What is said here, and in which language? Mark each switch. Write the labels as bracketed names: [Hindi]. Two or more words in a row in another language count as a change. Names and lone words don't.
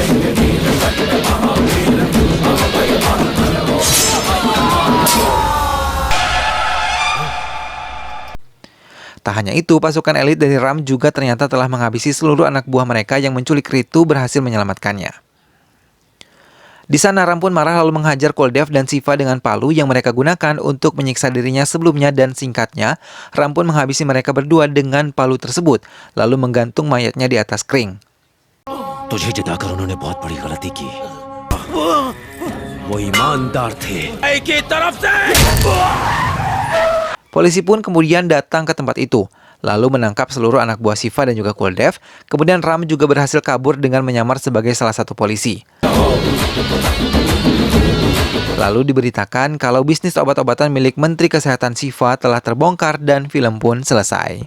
[Indonesian] Tak hanya itu, pasukan elit dari Ram juga ternyata telah menghabisi seluruh anak buah mereka yang menculik Ritu berhasil menyelamatkannya. Di sana Ram pun marah lalu menghajar Kuldev dan Siva dengan palu yang mereka gunakan untuk menyiksa dirinya sebelumnya dan singkatnya, Ram pun menghabisi mereka berdua dengan palu tersebut, lalu menggantung mayatnya di atas kering. [Hindi] तुझे जिताकर उन्होंने बहुत बड़ी गलती की. वो ईमानदार थे. एक ही तरफ से. [Indonesian] Polisi pun kemudian datang ke tempat itu, lalu menangkap seluruh anak buah Siva dan juga Kuldev. Kemudian Ram juga berhasil kabur dengan menyamar sebagai salah satu polisi. Lalu diberitakan kalau bisnis obat-obatan milik Menteri Kesehatan Siva telah terbongkar dan film pun selesai.